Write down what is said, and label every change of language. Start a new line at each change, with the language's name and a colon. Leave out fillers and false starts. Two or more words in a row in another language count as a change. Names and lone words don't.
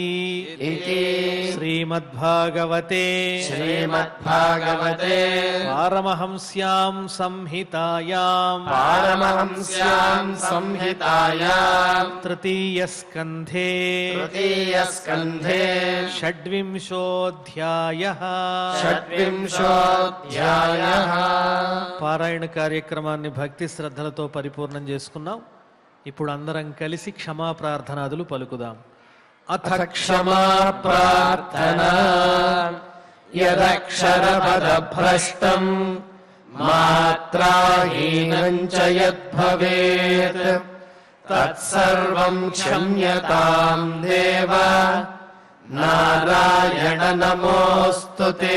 Sanskrit: इति श्रीमद्भागवते श्रीमद्भागवते पारमहंस्यां संहितायां पारमहंस्यां संहितायां तृतीयस्कन्धे तृतीयस्कन्धे షడ్వింశోధ్యాయః షడ్వింశోధ్యాయః
Telugu: పారాయణ కార్యక్రమాన్ని భక్తి శ్రద్ధలతో పరిపూర్ణం చేసుకున్నాం. ఇప్పుడు అందరం కలిసి క్షమా ప్రార్థనాదులు పలుకుదాం.
Sanskrit: అథ క్షమా ప్రార్థనా యదక్షరపదభ్రష్టం మాత్రాహీనం చ యద్భవేత్ తత్సర్వం క్షమ్యతాం దేవ నారాయణ నమోస్తుతే.